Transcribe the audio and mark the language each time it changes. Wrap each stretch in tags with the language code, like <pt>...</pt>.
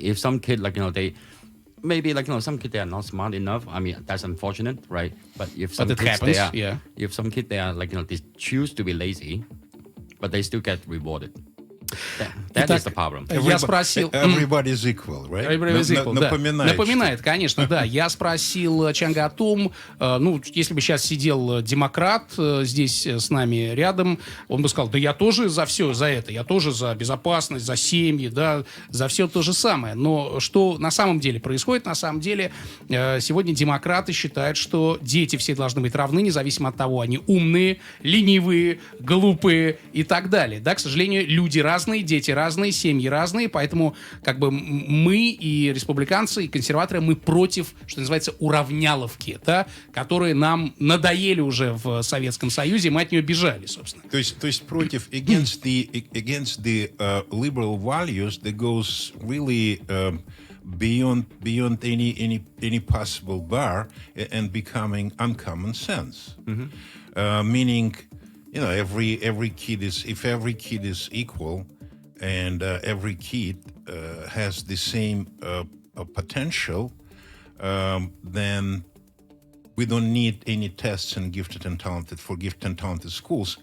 <en>If some kid, they maybe some kid they are not smart enough. I mean, that's unfortunate, right? But if some But it kids happens, yeah. if some kid they are they choose to be lazy, but they still get rewarded. That is the problem.</en> <ru>Я спросил...</ru> <en>Everybody's equal, right? Everybody's equal, да.</en> <ru>Напоминает. Напоминает, конечно, да. Я спросил Чанга о том, если бы сейчас сидел демократ здесь с нами рядом, он бы сказал, да я тоже за все, за это, я тоже за безопасность, за семьи, да, за все то же самое. Но что на самом деле происходит? На самом деле сегодня демократы считают, что дети все должны быть равны, независимо от того, они умные, ленивые, глупые и так далее. Да, к сожалению, люди разные, дети разные, семьи разные, поэтому мы и республиканцы, и консерваторы, мы против, что называется, уравняловки, да, которые нам надоели уже в Советском Союзе, мы от нее бежали, собственно. То есть против</ru> <en>against the liberal values that goes really beyond any possible bar and becoming uncommon sense. Meaning, every kid is equal, and every kid has the same potential, then we don't need any tests and gifted and talented schools.</en>